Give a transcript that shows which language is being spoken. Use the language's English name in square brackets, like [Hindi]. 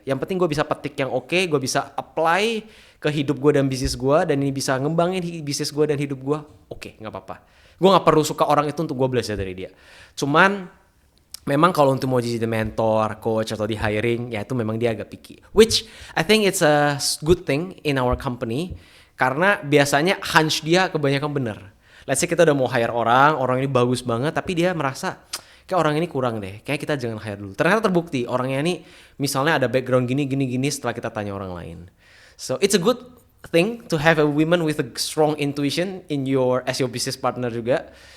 [Indonesian] Yang penting gue bisa petik yang oke, gue bisa apply ke hidup gue dan bisnis gue, dan ini bisa ngembangin bisnis gue dan hidup gue, oke, nggak apa-apa. Gue nggak perlu suka orang itu untuk gue belajar dari dia. Cuman memang kalau untuk mau jadi mentor, coach atau di hiring, ya itu memang dia agak picky. [English] Which I think it's a good thing in our company, [Indonesian] karena biasanya hunch dia kebanyakan bener. [English] Let's say [Indonesian] kita udah mau hire orang ini bagus banget, tapi dia merasa kayak orang ini kurang deh, kayak kita jangan hire dulu. Ternyata terbukti orangnya ini misalnya ada background gini setelah kita tanya orang lain. [English] So it's a good thing to have a woman with a strong intuition as your business partner [Indonesian] juga.